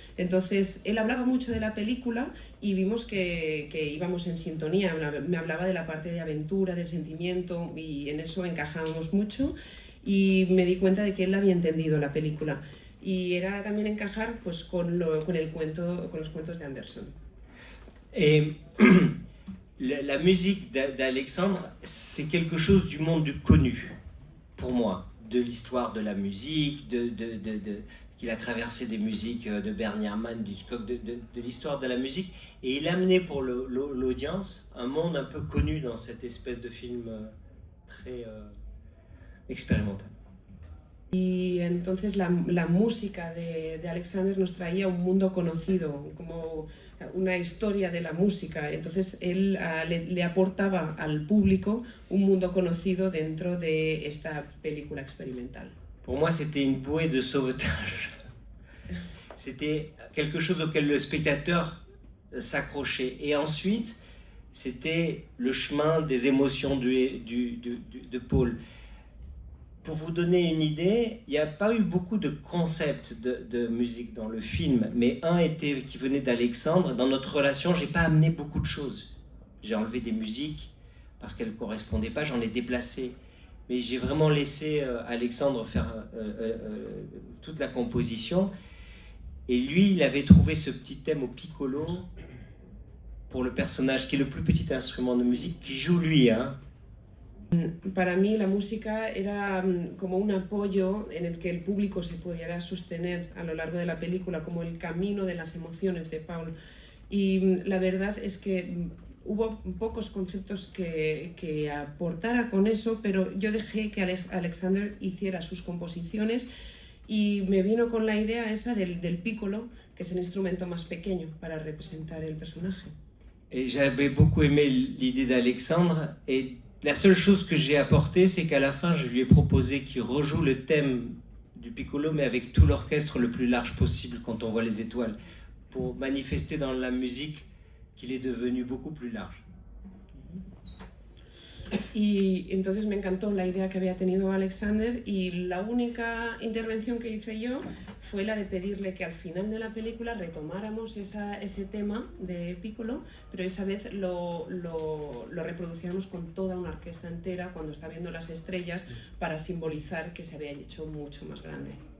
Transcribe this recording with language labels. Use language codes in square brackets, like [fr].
[es] Entonces él hablaba mucho de la película y vimos que íbamos en sintonía. Me hablaba de la parte de aventura, del sentimiento y en eso encajábamos mucho y me di cuenta de que él había entendido la película y era también encajar pues con los cuentos de Anderson. [fr] La musique d'Alexandre, c'est quelque chose du monde connu, pour moi, de l'histoire de la musique, qu'il a traversé des musiques de Bernie Herrmann, d'Hitchcock, de l'histoire de la musique, et il a amené pour l'audience un monde un peu connu dans cette espèce de film très expérimental. [es] Y entonces la música de Alexander nos traía un mundo conocido, como una historia de la música. Entonces él le aportaba al público un mundo conocido dentro de esta película experimental. [fr] Pour moi, c'était une bouée de sauvetage. C'était quelque chose auquel le spectateur s'accrochait. Et ensuite, c'était le chemin des émotions de Paul. Pour vous donner une idée, il n'y a pas eu beaucoup de concepts de musique dans le film, mais un qui venait d'Alexandre. Dans notre relation, je n'ai pas amené beaucoup de choses. J'ai enlevé des musiques parce qu'elles ne correspondaient pas, j'en ai déplacé. Mais j'ai vraiment laissé Alexandre faire toute la composition. Et lui, il avait trouvé ce petit thème au piccolo pour le personnage, qui est le plus petit instrument de musique, qui joue lui, hein. [es] Para mí la música era como un apoyo en el que el público se pudiera sostener a lo largo de la película, como el camino de las emociones de Paul. Y la verdad es que hubo pocos conceptos que aportara con eso, pero yo dejé que Alexander hiciera sus composiciones y me vino con la idea esa del piccolo, que es el instrumento más pequeño para representar el personaje. [fr] Et j'avais beaucoup aimé l'idée d'Alexandre, et la seule chose que j'ai apportée, c'est qu'à la fin, je lui ai proposé qu'il rejoue le thème du piccolo, mais avec tout l'orchestre le plus large possible quand on voit les étoiles, pour manifester dans la musique qu'il est devenu beaucoup plus large. [es] Y entonces me encantó la idea que había tenido Alexander y la única intervención que hice yo fue la de pedirle que al final de la película retomáramos ese tema de piccolo, pero esa vez lo reproduciéramos con toda una orquesta entera cuando está viendo las estrellas para simbolizar que se había hecho mucho más grande.